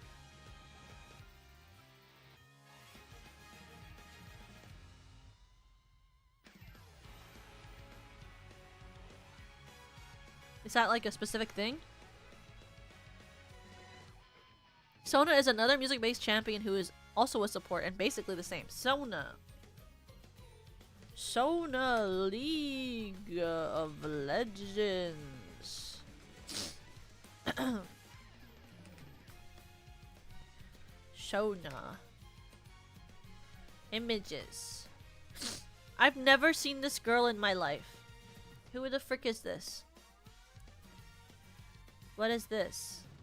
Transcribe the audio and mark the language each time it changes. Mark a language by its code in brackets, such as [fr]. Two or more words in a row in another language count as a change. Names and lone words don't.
[en] Is that like a specific thing? Sona is another music-based champion who is also a support and basically the same. Sona. Sona League of Legends. Sona. Images. I've never seen this girl in my life. Who the frick is this? What is this?